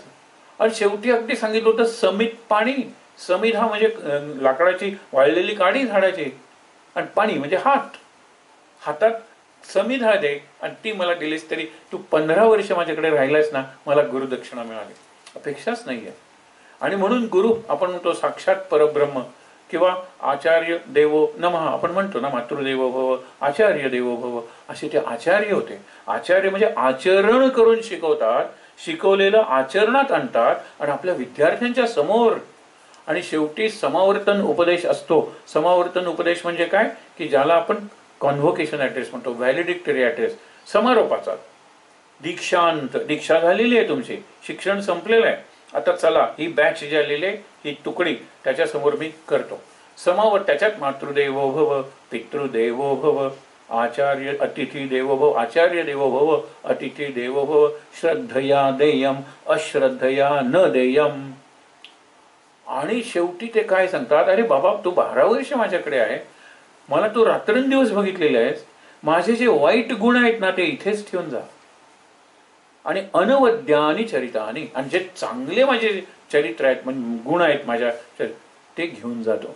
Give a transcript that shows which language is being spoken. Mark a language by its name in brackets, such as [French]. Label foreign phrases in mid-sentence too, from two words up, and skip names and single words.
[Marathi] आणि शेवटी अगदी सांगितलं होतं [Sanskrit] समित पाणी. [Marathi] समित हा म्हणजे लाकडाची वाळलेली काडी झाडाची, आणि पाणी म्हणजे हात. हातात समिधा दे आणि ती मला दिलीस तरी तू 15 वर्ष माझ्याकडे राहिलास ना, मला गुरुदक्षिणा मिळाली. अपेक्षाच नाहीये. आणि म्हणून गुरु आपण म्हणतो [Sanskrit] साक्षात परब्रह्म [Marathi] किंवा [Sanskrit] आचार्य देवो नमः [Marathi] आपण म्हणतो ना, [Sanskrit] मातृदेवो भव, आचार्य देवो भव, [Marathi] असे ते आचार्य होते. आचार्य म्हणजे आचरण करून शिकवतात, शिकवलेलं आचरणात आणतात आणि आपल्या विद्यार्थ्यांच्या समोर. आणि शेवटी समावर्तन उपदेश असतो. समावर्तन उपदेश म्हणजे काय की ज्याला आपण [English] convocation address [Marathi] म्हणतो, [English] valedictory address, [Marathi] समारोपाचा. दीक्षांत, दीक्षा झालेली आहे तुमची, शिक्षण संपलेलं आहे, आता चला ही बॅच जी आलेली आहे ही तुकडी त्याच्यासमोर मी करतो समावर. [Sanskrit] त्याच्यात मातृदेवो भव, पितृदेवो भव, आचार्य अतिथी देवो भव, आचार्य देवो भव, अतिथी देवो भव, श्रद्धया देयम अश्रद्धया न देयम. [Marathi] आणि शेवटी ते काय सांगतात, अरे बाबा तू 12 वर्ष माझ्याकडे आहे, मला तू रात्रंदिवस बघितलेले आहेस, माझे जे वाईट गुण आहेत ना ते इथेच ठेवून जा, आणि [Sanskrit] अनवद्यानी चरितानी, [Marathi] आणि जे चांगले माझे चरित्र आहेत म्हणजे गुण आहेत माझ्या ते घेऊन जातो.